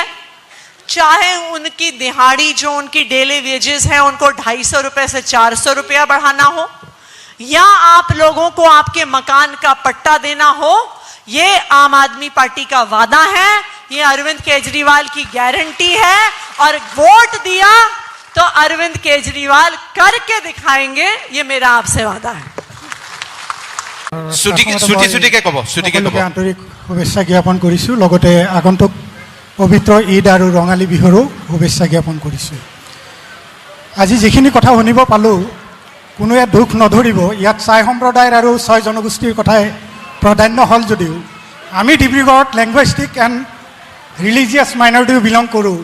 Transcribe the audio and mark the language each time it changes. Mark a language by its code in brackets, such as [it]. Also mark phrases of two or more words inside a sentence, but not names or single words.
[hi] चाहे उनकी दिहाड़ी, जो उनकी [en] daily wages [hi] है, उनको 250 रुपए से 400 रुपया बढ़ाना हो, या आप लोगों को आपके मकान का पट्टा देना हो, ये आम आदमी पार्टी का वादा है, ये अरविंद केजरीवाल की गारंटी है। और वोट दिया तो अरविंद केजरीवाल करके दिखाएंगे, ये मेरा आपसे वादा है। [as] আন্তৰিক শুভেচ্ছা জ্ঞাপন কৰিছোঁ। লগতে আগন্তুক পবিত্ৰ ঈদ আৰু ৰঙালী বিহুৰো শুভেচ্ছা জ্ঞাপন কৰিছোঁ। আজি যিখিনি কথা শুনিব পালোঁ, কোনোৱে দুখ নধৰিব। ইয়াত চাই সম্প্ৰদায়ৰ আৰু 6 জনগোষ্ঠীৰ কথাই প্ৰাধান্য হ'ল যদিও আমি ডিব্ৰুগড়ত [en] linguistic and religious minority belong [as] কৰোঁ।